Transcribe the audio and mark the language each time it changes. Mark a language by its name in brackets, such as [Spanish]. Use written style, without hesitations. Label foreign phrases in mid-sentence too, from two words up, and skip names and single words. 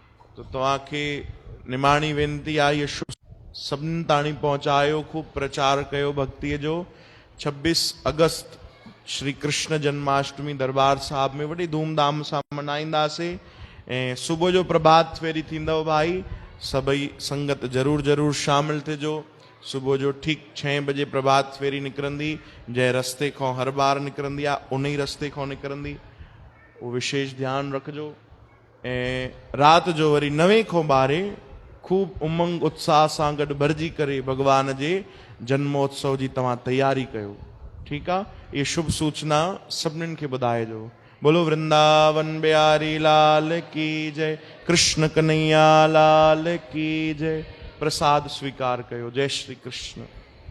[Sindhi] तो तव्हांखे निमाणी वेनती आहे इहो शुभ सभिनी ताणी पहुचायो, खूब प्रचार कयो भक्तिअ जो। 26 अगस्त श्री कृष्ण जन्माष्टमी दरबार साहब में वॾी धूमधाम सां मनाईंदासीं ऐं सुबुह जो प्रभात फेरी थींदव भाई, सभई संगत जरूर जरूर शामिल थिजो। सुबुह जो ठीक 6 बजे प्रभात फेरी निकिरंदी, जंहिं रस्ते खां हर बार निकिरंदी आहे उन ई रस्ते खां निकिरंदी, उहो विशेष ध्यानु रखिजो। ऐं राति जो वरी 9 खां 12 खूब उमंग उत्साह सां गॾु भरिजी करे भगवान जे जन्मोत्सव जी तव्हां तैयारी कयो, ठीकु आहे। इहे शुभ सूचना सभिनीनि खे ॿुधाइजो। [Hindi] बोलो वृंदावन बिहारी लाल की जय, कृष्ण कन्हैया लाल की जय। [Sindhi] प्रसाद स्वीकार कयो। जय श्री कृष्ण।